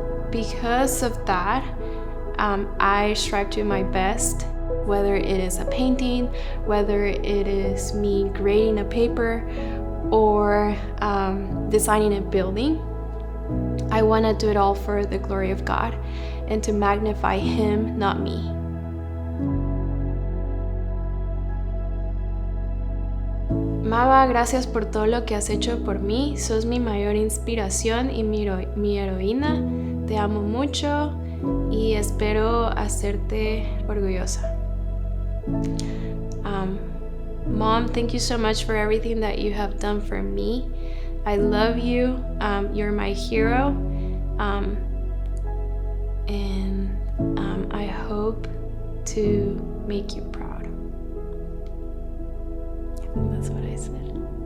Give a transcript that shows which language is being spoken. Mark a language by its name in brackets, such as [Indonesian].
[English] Because of that, I strive to do my best, whether it is a painting, whether it is me grading a paper, or designing a building. I want to do it all for the glory of God and to magnify Him, not me. [Spanish] Mava, gracias por todo lo que has hecho por mí. Sos mi mayor inspiración y mi heroína. Te amo mucho y espero hacerte orgullosa. [English] Mom, thank you so much for everything that you have done for me. I love you. You're my hero. And I hope to make you proud. I think that's what I said.